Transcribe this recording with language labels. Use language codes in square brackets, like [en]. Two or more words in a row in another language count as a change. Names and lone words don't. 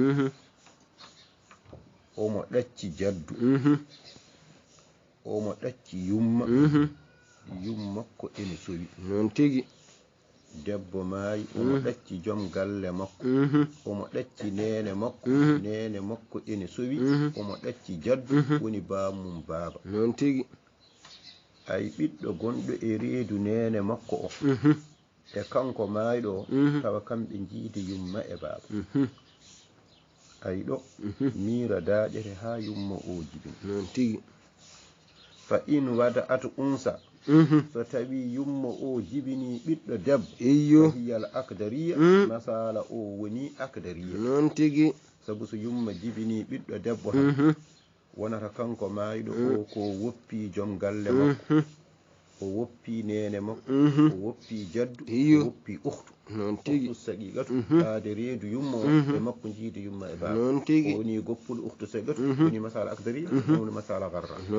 [ff] omo ɗacci jaddu omo ɗacci yumma yummakko ene sowi debbo maayi omo ɗacci joom galle makko omo ɗacci nene makko ene sowi omo ɗacci jaddu woni bamum baaba ay ɓiɗɗo gonɗo e reedu nene makko o e kanko maayiɗo o tawa kamɓe jiide yumma e baaba ay ɗo miira daaƴere ha yumma o jibin fa [ar] إن ولدت أنثى [ff] so tawi yumma o jibini ɓiɗɗo debbo hiyal akdariya masala o woni akdariya sabu so yumma jibini ɓiɗɗo debbo han wonata kanko maayiɗo o ko woppi joom galle makko o woppi nene makko o woppi jaddu o woppi [ar] أخت شقيقة [ff] haade reedu yumma o e makko jiide yumma e baaba o woni goppul [ar] أخت شقيقة [ff] woni masala akdariya woni masala garra